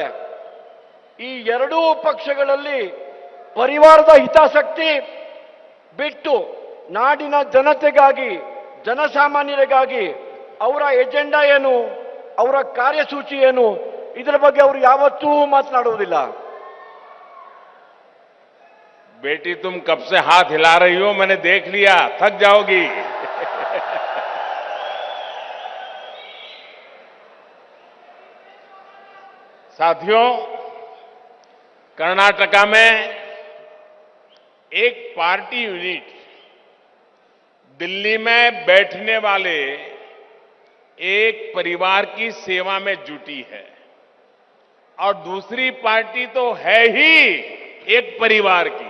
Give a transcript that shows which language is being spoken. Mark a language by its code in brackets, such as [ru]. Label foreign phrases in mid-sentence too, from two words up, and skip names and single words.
[kn] ಈ ಎರಡೂ ಪಕ್ಷಗಳಲ್ಲಿ ಪರಿವಾರದ ಹಿತಾಸಕ್ತಿ ಬಿಟ್ಟು ನಾಡಿನ ಜನತೆಗಾಗಿ, ಜನಸಾಮಾನ್ಯರಿಗಾಗಿ ಅವರ ಎಜೆಂಡಾ ಏನು, ಅವರ ಕಾರ್ಯಸೂಚಿ ಏನು, ಇದರ ಬಗ್ಗೆ ಅವರು ಯಾವತ್ತೂ ಮಾತನಾಡುವುದಿಲ್ಲ. [hi] बेटी तुम कब से हाथ हिला रही हो, मैंने देख लिया, थक जाओगी। साथियों, कर्नाटका में एक पार्टी यूनिट दिल्ली में बैठने वाले एक परिवार की सेवा में जुटी है और दूसरी पार्टी तो है ही एक परिवार की।